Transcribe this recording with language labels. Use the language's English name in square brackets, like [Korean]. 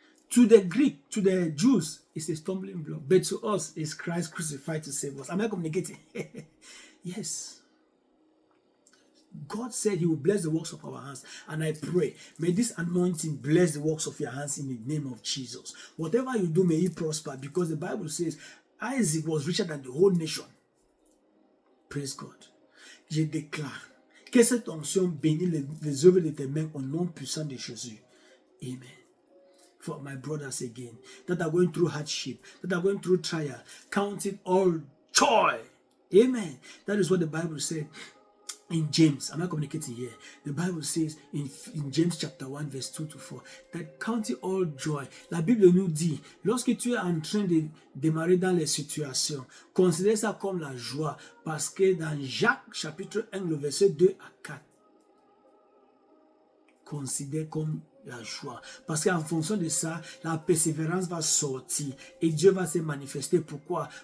[English] To the Greek, to the Jews, it's a stumbling block. But to us, it's Christ crucified to save us. Am I communicating? Yes. God said he will bless the works of our hands. And I pray, may this anointing bless the works of your hands in the name of Jesus. Whatever you do, may you prosper. Because the Bible says, Isaac was richer than the whole nation. Praise God. [French] Je déclare que cette onction bénit les œuvres de tes mains au nom puissant de Jésus. Amen. [English] For my brothers again, that are going through hardship, that are going through trial, count it all joy. Amen. That is what the Bible said in James. Am I communicating here? The Bible says in James chapter 1 verse 2 to 4 that count it all joy. [French] La Bible nous dit, lorsque tu es en train de démarrer dans les situations, considère ça comme la joie, parce que dans Jacques chapitre 1 le verset 2 à 4, considère comme la joie. Parce qu'en fonction de ça, la persévérance va sortir et Dieu va se manifester. Pourquoi?